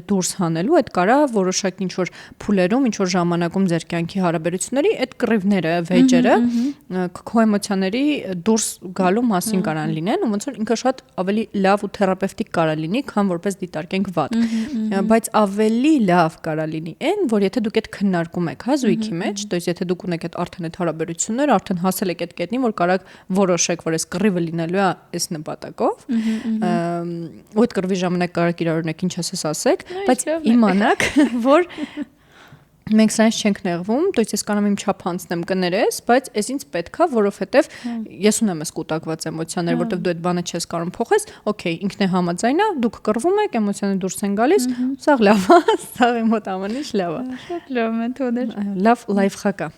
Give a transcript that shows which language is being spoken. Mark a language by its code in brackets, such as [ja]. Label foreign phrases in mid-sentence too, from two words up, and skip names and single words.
[hy] դուրս հանելու, այդ կարա որոշակի ինչ որ փուլերում, ինչ որ ժամանակում ձեր կյանքի հարաբերությունների այդ կռիվները, վեճերը քո էմոցիաների դուրս գալու մասին կարան լինեն, ու ոնց որ ինքը շատ ավելի լավ ու թերապևտիկ կարա լինի, քան որպես դիտարկենք վատ։ Բայց ավելի լավ կարա լինի այն, որ եթե դուք այդ քննարկում եք, հա, զույգի մեջ, [ru] то есть [hy] եթե դուք ունեք այդ արդեն այդ հարաբերություններ, արդեն հասել եք այդ կետնին, որ կարաք որոշեք, որ այս կռիվը լինելու է այս նպատակով, ու այդ կռիվի ժամանակ կարաք իրար օրինակ ինչ ասեք, բայց իմանաք, որ մենք սրանից չենք նեղվում, [ru] то есть [hy] ես կարող եմ իմ չափ անցնեմ կներես, բայց ես ինձ պետքա, որովհետև ես ունեմ այս կուտակված էմոցիաներ, որովհետև դու այդ բանը չես կարող փոխես, օքեյ, ինքն է համաձայն է, դուք կռվում եք, էմոցիաները դուրս են գալիս, սաղ լավ է, սաղ իմ մոտ ամեն ինչ լավ է։ Շատ լավ մեթոդ է։ Լավ լայֆհակ է։